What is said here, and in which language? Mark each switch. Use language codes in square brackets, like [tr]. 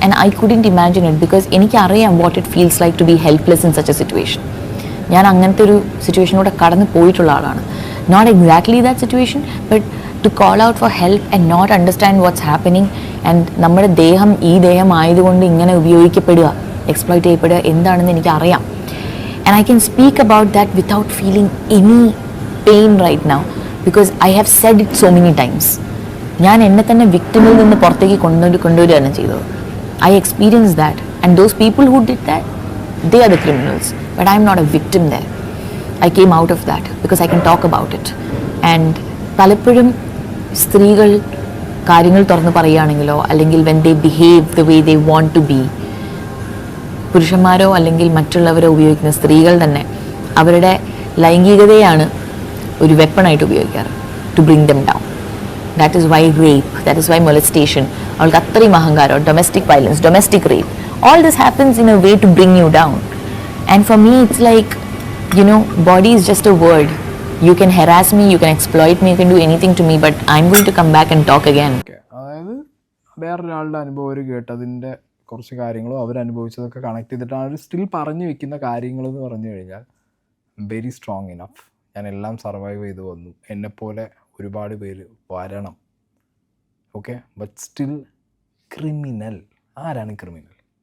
[en] and I couldn't imagine it because [ml] എനിക്കറിയാം [en] What it feels like to be helpless in such a situation. [ml] ഞാൻ അങ്ങനത്തെ ഒരു സിറ്റുവേഷനിലൂടെ കടന്നു പോയിട്ടുള്ള ആളാണ്. [en] Not exactly that situation, but to call out for help and not understand what's happening. [ml] And നമ്മുടെ ദേഹം ഈ ദേഹം ആയതുകൊണ്ട് ഇങ്ങനെ ഉപയോഗിക്കപ്പെടുക, എക്സ്പ്ലോയിറ്റ് ചെയ്യപ്പെടുക എന്താണെന്ന് എനിക്കറിയാം. [en] And I can speak about that without feeling any pain right now because I have said it so many times. [ml] ഞാൻ എന്നെ തന്നെ വിക്ടിമിൽ നിന്ന് പുറത്തേക്ക് കൊണ്ടുവരികയാണ് ചെയ്തത്. [en] I experienced that and those people who did that, they are the criminals. But I am not a victim there. I came out of that because I can talk about it. [ml] And പലപ്പോഴും സ്ത്രീകൾ കാര്യങ്ങൾ തുറന്ന് പറയുകയാണെങ്കിലോ അല്ലെങ്കിൽ [en] when they behave the way they want to be, [ml] പുരുഷന്മാരോ അല്ലെങ്കിൽ മറ്റുള്ളവരോ ഉപയോഗിക്കുന്ന സ്ത്രീകൾ തന്നെ അവരുടെ ലൈംഗികതയാണ് ഒരു വെപ്പണായിട്ട് ഉപയോഗിക്കാറ് [en] To bring them down. That is why rape, that is why molestation, [ml] അവൾക്ക് അത്രയും അഹങ്കാരം, [en] Domestic violence, domestic rape, all this happens in a way to bring you down. And for me it's like, you know, body is just a word. You can harass me, you can exploit me, you can do anything to me, but I'm going to come back and talk again. [ml] അതായത് വേറൊരാളുടെ അനുഭവം അവർ കേട്ടതിൻ്റെ കുറച്ച് കാര്യങ്ങളും അവരനുഭവിച്ചതൊക്കെ connect ചെയ്തിട്ടാണ് അവർ still പറഞ്ഞു വെക്കുന്ന കാര്യങ്ങളെന്ന് പറഞ്ഞു കഴിഞ്ഞാൽ [en] Very strong enough. [ml] ഞാൻ എല്ലാം സർവൈവ് ചെയ്ത് വന്നു, എന്നെപ്പോലെ ഒരുപാട് പേര് വരണം. [en] Okay, but still criminal. [ml] ആരാണ് ക്രിമിനൽ?